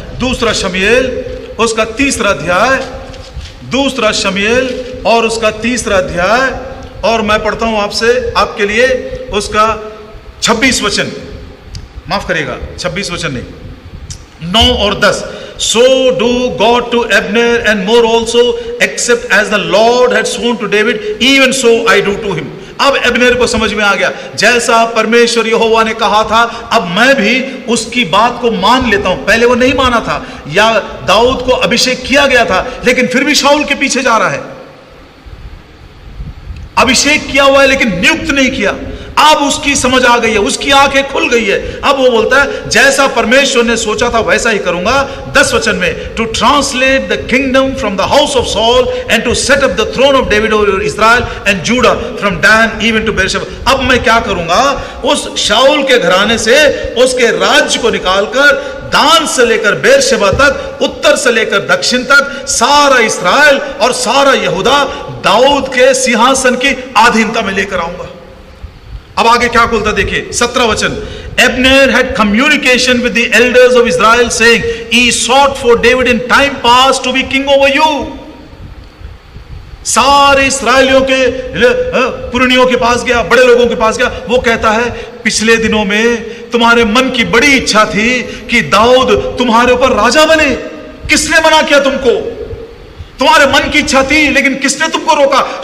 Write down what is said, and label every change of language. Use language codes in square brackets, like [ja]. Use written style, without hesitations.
[hi] दूसरा शमूएल उसका 3रा अध्याय, दूसरा शमूएल और उसका 3रा अध्याय, और मैं पढ़ता हूं आपसे आपके लिए उसका 26 वचन, माफ करिएगा 26 वचन नहीं, 9 और 10। [en] So do God to Abner and more also, except as the Lord had sworn to David, even so I do to him. [hi] अब अब्नेर को समझ में आ गया, जैसा परमेश्वर यहोवा ने कहा था, अब मैं भी उसकी बात को मान लेता हूं। पहले वो नहीं माना था, या दाऊद को अभिषेक किया गया था, लेकिन फिर भी शाऊल के पीछे जा रहा है। अभिषेक किया हुआ है लेकिन नियुक्त नहीं किया। अब उसकी समझ आ गई है, उसकी आंखें खुल गई है। अब वो बोलता है, जैसा परमेश्वर ने सोचा था वैसा ही करूंगा। 10 वचन में, [en] To translate the kingdom from the house of Saul and to set up the throne of David over Israel and Judah from Dan even to Beersheba. [hi] अब मैं क्या करूंगा, उस शाऊल के घराने से उसके राज्य को निकालकर दान से लेकर बेरशेबा तक, उत्तर से लेकर दक्षिण तक, सारा इस्राएल और सारा यहूदा दाऊद के सिंहासन की अधीनता में लेकर आऊंगा। अब आगे क्या बोलता देखिए, 17 वचन, [en] Abner had communication with the elders of Israel saying, he sought for David in time past to be king over you. [hi] सारे इस्राएलियों के पुरनियों के पास गया, बड़े लोगों के पास गया। वो कहता है, पिछले दिनों में तुम्हारे मन की बड़ी इच्छा थी कि दाऊद तुम्हारे ऊपर राजा बने। किसने मना किया तुमको? तुम्हारे मन की इच्छा थी, लेकिन किसने तुमको रोका?